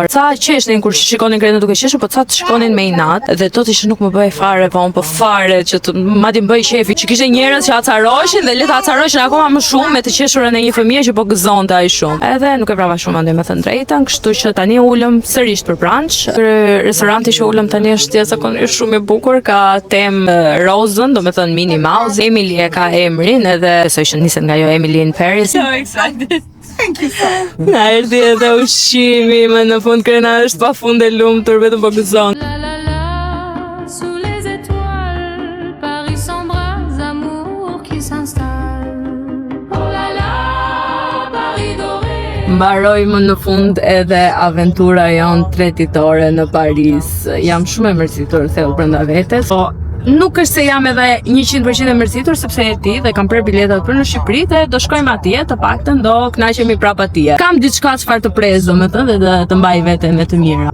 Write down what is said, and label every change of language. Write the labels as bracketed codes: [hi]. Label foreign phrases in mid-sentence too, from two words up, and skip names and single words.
[sq] Ca qeshnin kur shikonin Krenën duke qeshur, po ca të shikonin me inat dhe do të ishte nuk më bëj fare vonë, po fare që të madje më bëj qefi që kishte njerëz që acaroheshin dhe le të acaroheshin akoma më shumë me të qeshurën e një fëmije që po gëzonte ai shumë. Edhe nuk e vrava shumë ande me thënë drejtën, kështu që tani ulëm sërish për brunch. Restoranti që ulëm tani është jashtëzakonisht shumë i bukur, ka temë rozën, do me thënë Minnie Mouse. Emily e ka emrin edhe besoj që niset nga jo Emily in Paris. [en] So excited. [sq] Na erdhi edhe ushqimi, më në fund Krena është pafund e lumtur, vetëm po gëzon. [fr] La la la, sous les étoiles, Paris s'embrase, amour qui s'installe. Oh là là, Paris doré. [sq] Mbaroi më në fund edhe aventura jonë 3 ditore në Paris. Jam shumë e mërzitur thellë brenda vetes. Po nuk është se jam edhe 100% e mërzitur sepse e di dhe kam prerë biletat për në Shqipëri dhe do shkojmë atje, të paktën do kënaqemi prapë atje. Kam diçka çfarë të pres domethënë dhe të mbaj veten me të mira.